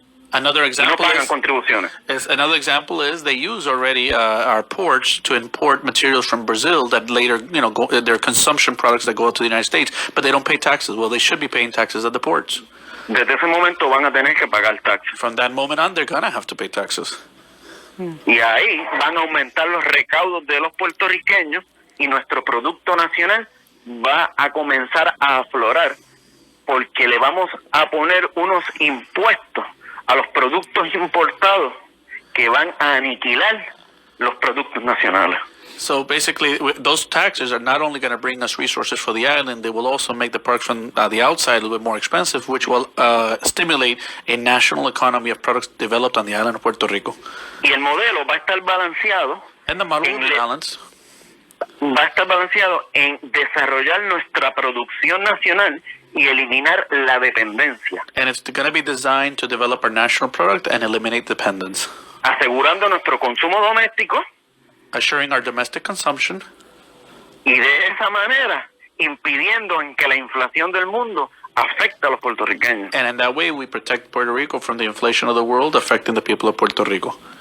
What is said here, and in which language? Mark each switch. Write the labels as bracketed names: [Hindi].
[English] Another [Spanish] y no [English] example [Spanish] pagan contribuciones. [English] is they use already our ports to import materials from Brazil that later, go, they're consumption products that go out to the United States, but they don't pay taxes. Well, they should be paying taxes at the ports. [Spanish] Desde ese momento van a tener que pagar taxes. [English] From that moment on, they're gonna have to pay taxes. [Spanish] Y ahí van a aumentar los recaudos de los puertorriqueños y nuestro producto nacional va a comenzar a aflorar porque le vamos a poner unos impuestos a los productos importados que van a aniquilar los productos nacionales. [English] So basically, those taxes are not only going to bring us resources for the island, they will also make the products from the outside a little bit more expensive, which will stimulate a national economy of products developed on the island of Puerto Rico. [Spanish] Y el modelo va a estar balanceado [English] And the model will be balanced. [Spanish] va a estar balanceado en desarrollar nuestra producción nacional y eliminar la dependencia, [English] And it's going to be designed to develop our national product and eliminate dependence, [Spanish] asegurando nuestro consumo doméstico [English] assuring our domestic consumption, [Spanish] y de esa manera impidiendo en que la inflación del mundo afecte a los puertorriqueños. [English] and in that way we protect Puerto Rico from the inflation of the world affecting the people of Puerto Rico.